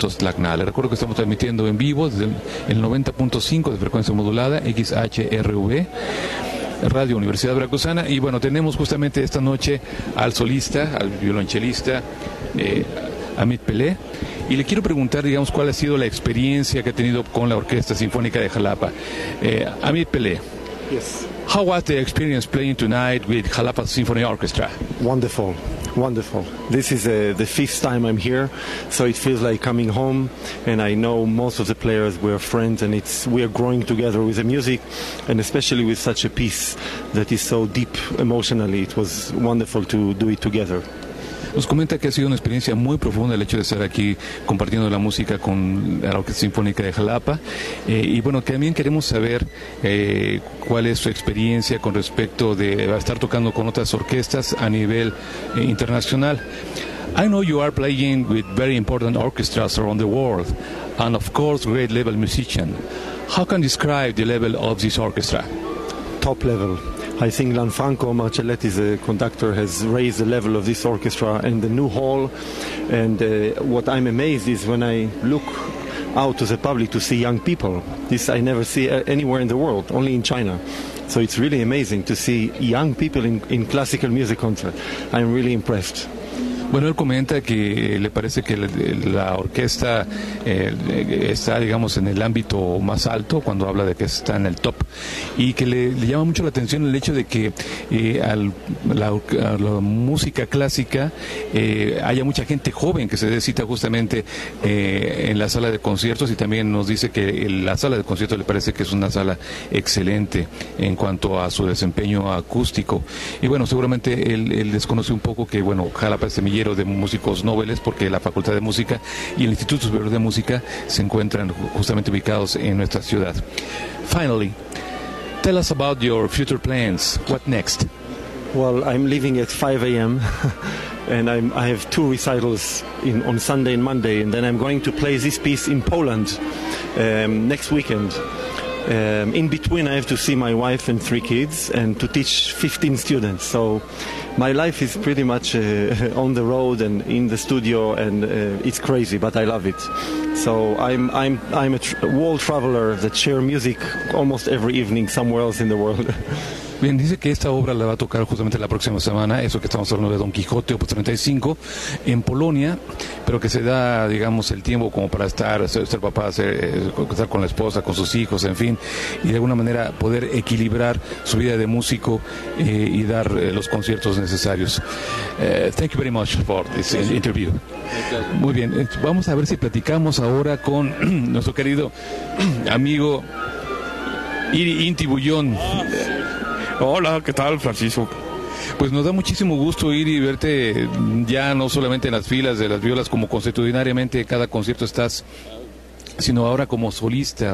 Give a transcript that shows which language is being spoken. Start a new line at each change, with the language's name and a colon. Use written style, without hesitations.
Spanish: Le recuerdo que estamos transmitiendo en vivo desde el 90.5 de frecuencia modulada, XHRV, Radio Universidad Veracruzana. Y bueno, tenemos justamente esta noche al solista, al violonchelista, Amit Pelé. Y le quiero preguntar, digamos, cuál ha sido la experiencia que ha tenido con la Orquesta Sinfónica de Jalapa. Amit Pelé.
English: Yes. How was the experience playing tonight with Jalapa Symphony Orchestra? Wonderful, wonderful. This is the fifth time I'm here, so it feels like coming home, and I know most of the players, we're friends, and we are growing together with the music, and especially with such a piece that is so deep emotionally. It was wonderful to do it together.
Spanish: Nos comenta que ha sido una experiencia muy profunda el hecho de estar aquí compartiendo la música con la Orquesta Sinfónica de Jalapa. Y bueno, también queremos saber cuál es su experiencia con respecto de estar tocando con otras orquestas a nivel internacional.
English: I know you are playing with very important orchestras around the world, and of course great level musician. How can you describe the level of this orchestra? Top level. I think Lanfranco Marcelletti, the conductor, has raised the level of this orchestra and the new hall. And what I'm amazed is when I look out to the public to see young people. This I never see anywhere in the world, only in China. So it's really amazing to see young people in classical music concert. I'm really impressed.
Spanish: Bueno, él comenta que le parece que la orquesta está, digamos, en el ámbito más alto cuando habla de que está en el top y que le llama mucho la atención el hecho de que a la música clásica haya mucha gente joven que se dé cita justamente en la sala de conciertos y también nos dice que la sala de conciertos le parece que es una sala excelente en cuanto a su desempeño acústico. Y bueno, seguramente él desconoce un poco que, bueno, Jalapa es semillero de músicos nobles porque la Facultad de Música y el Instituto Superior de Música se encuentran justamente ubicados en nuestra ciudad.
English: Finally, tell us about your future plans. What next? Well, I'm leaving at 5 a.m. and I have two recitals on Sunday and Monday, and then I'm going to play this piece in Poland next weekend. In between, I have to see my wife and three kids and to teach 15 students. So my life is pretty much on the road and in the studio, and it's crazy, but I love it. So I'm a world traveler that share music almost every evening somewhere else in the world.
Spanish: Bien, dice que esta obra la va a tocar justamente la próxima semana, eso que estamos hablando de Don Quijote, Opus 35, en Polonia, pero que se da, digamos, el tiempo como para estar, ser papá, estar con la esposa, con sus hijos, en fin, y de alguna manera poder equilibrar su vida de músico y dar los conciertos necesarios.
English: Thank you very much for this interview.
Spanish: Muy bien, vamos a ver si platicamos ahora con nuestro querido amigo Inti Bullón. Hola, ¿qué tal, Francisco? Pues nos da muchísimo gusto ir y verte ya no solamente en las filas de las violas como constitucionalmente cada concierto estás, sino ahora como solista.